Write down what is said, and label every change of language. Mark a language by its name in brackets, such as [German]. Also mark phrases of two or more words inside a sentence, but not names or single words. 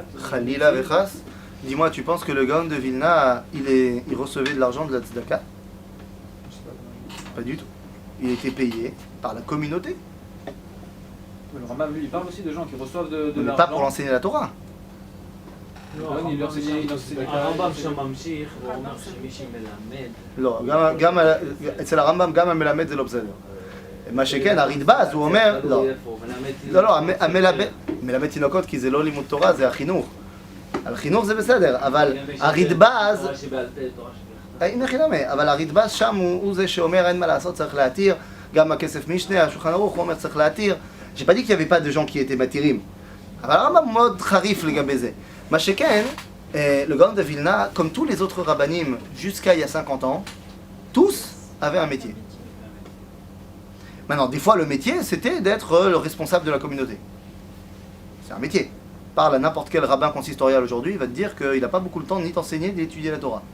[Hebrew] חלילה וחס, [French] dis-moi, tu penses que le Gaon de Vilna, il recevait de l'argent de la Tzedaka? Pas du tout. Il était payé par la communauté. Le Rambam, lui, il parle aussi de gens qui reçoivent de mais l'argent. pas pour l'enseigner la Torah. il enseignait. [Hebrew] הרמב"ם שם ממשיך ואומר שמי שמלמד... לא, גם אצל הרמב"ם גם המלמד זה לא בסדר. מה שכן, הרידב"ז, הוא אומר, לא, מלמד תינוקות כי זה לא לימוד תורה, זה החינוך. על חינוך זה בסדר, אבל הרידב"ז, אבל הרידב"ז שם הוא זה שאומר אין מה לעשות, צריך להתיר, גם הכסף משנה, השולחן ערוך, הוא אומר צריך להתיר. [French] J'ai pas dit qu'il y avait pas de gens qui étaient [Hebrew] מתירים, אבל הרמב"ם מאוד חריף לגבי זה. מה שכן, [French] le Gaon de Vilna, comme tous les autres rabbanim jusqu'à il y a 50 ans, tous avaient un métier. Maintenant, des fois, le métier, c'était d'être le responsable de la communauté. C'est un métier. Parle à n'importe quel rabbin consistorial aujourd'hui, il va te dire qu'il n'a pas beaucoup de temps ni d'enseigner, ni d'étudier la Torah.